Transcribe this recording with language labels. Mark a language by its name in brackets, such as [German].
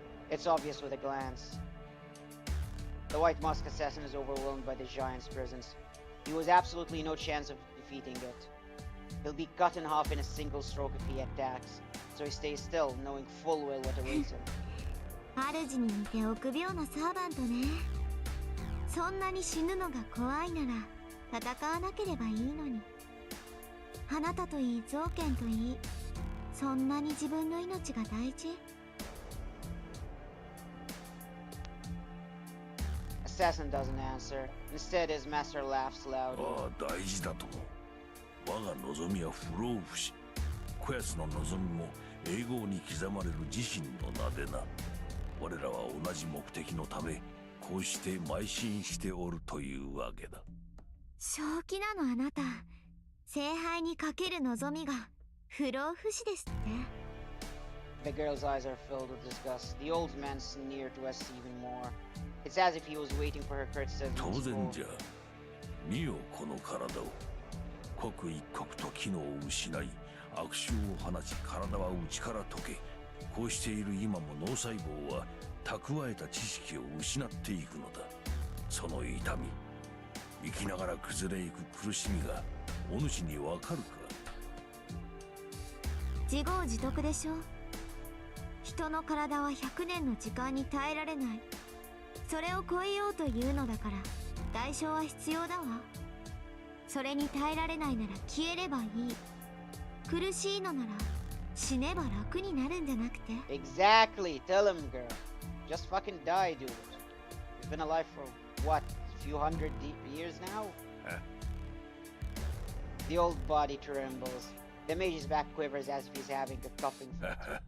[English] It's obvious with a glance. The White Musk assassin is overwhelmed by the giant's presence. He has absolutely no chance of defeating it. He'll be cut in half in a single stroke if he attacks, so he stays still, knowing full well what awaits him. [Japanese] 主に似て臆病なサーバントね。そんなに死ぬのが怖いなら戦わなければいいのに。あなたといい造剣といい、そんなに自分の命が大事？ [English] Assassin doesn't answer. Instead, his master laughs loudly. [Japanese] ああ、大事だとも。我が望みは不老不死。こやつの望みも永劫に刻まれる自身の名でな。我らは同じ目的のため、こうして邁進しておるというわけだ。正気なのあなた。聖杯にかける望みが不老不死ですって。 [English] The girl's eyes are filled with disgust. The old man sneered to us even more. It's as if he was waiting for her criticism. [Japanese] 当然じゃ。見よこの体を。刻一刻と機能を失い、悪臭を放ち体は内から溶け、こうしている今も脳細胞は蓄えた知識を失っていくのだ。その痛み、生きながら崩れゆく苦しみがお主にわかるか。自業自得でしょ。人の体は100年の時間に耐えられない。それを超えようというのだから代償は必要だわ。それに耐えられないなら消えればいい。苦しいのなら死ねば楽になるんじゃなくて。 [English] Exactly. Tell him, girl. Just fucking die, dude. You've been alive for what? A few hundred years now? Huh? The old body trembles. The mage's back quivers as if he's having a coughing fit.